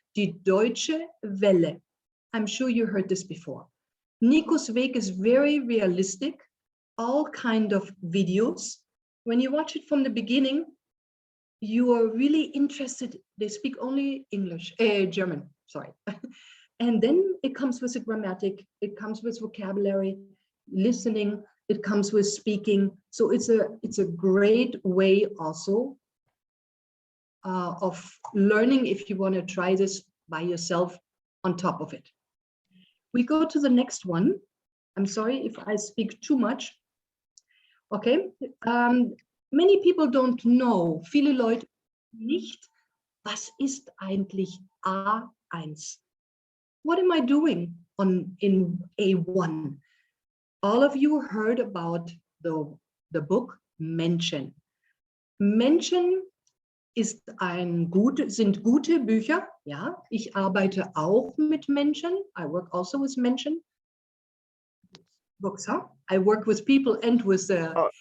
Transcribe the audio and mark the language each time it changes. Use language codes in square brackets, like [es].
[de] Die Deutsche Welle. [en] I'm sure you heard this before. Nikos Weg is very realistic, all kind of videos. When you watch it from the beginning, you are really interested. They speak only English, German, sorry. And then it comes with a grammatic, it comes with vocabulary, listening, it comes with speaking. So it's a great way also of learning if you want to try this by yourself on top of it. We go to the next one. I'm sorry if I speak too much. Okay, many people don't know, [de] viele Leute nicht, was ist eigentlich A1? [en] What am I doing in A1? All of you heard about the book Menschen. [de] Menschen sind gute Bücher. Ja, ich arbeite auch mit Menschen. [en] I work also with Menschen. Books, huh? I work with people and with the.